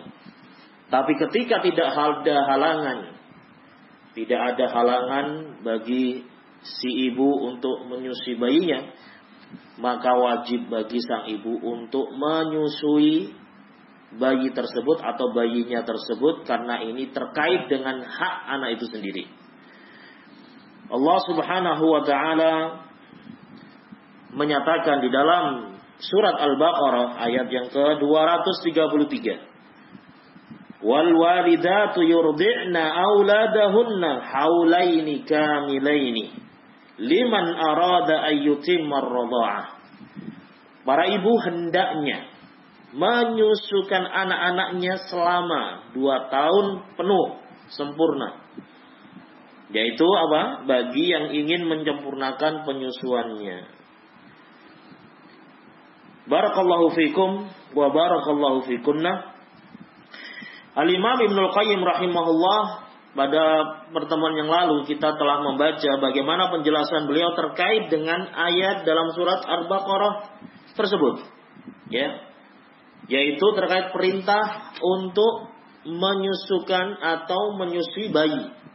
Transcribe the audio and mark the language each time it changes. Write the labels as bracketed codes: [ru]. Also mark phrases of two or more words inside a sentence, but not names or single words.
[id] Tapi ketika tidak ada halangan, tidak ada halangan bagi si ibu untuk menyusui bayinya, maka wajib bagi sang ibu untuk menyusui bayi tersebut atau bayinya tersebut, karena ini terkait dengan hak anak itu sendiri. Allah [ar] سبحانه وتعالى [id] menyatakan di dalam surat Al-Baqarah ayat yang ke-233, [ar] والوالدات يرضعن أولادهن حولين كاملين لمن أراد أن يتم الرضاعة. [id] Para ibu hendaknya menyusukan anak-anaknya selama 2 tahun penuh sempurna. Yaitu apa? Bagi yang ingin menyempurnakan penyusuannya. [ar] بارك الله فيكم وبارك الله فيكن. [id] Al-Imam Ibnul Qayyim rahimahullah, pada pertemuan yang lalu kita telah membaca bagaimana penjelasan beliau terkait dengan ayat dalam surat Al-Baqarah tersebut. Ya. Yaitu terkait perintah untuk menyusukan atau menyusui bayi.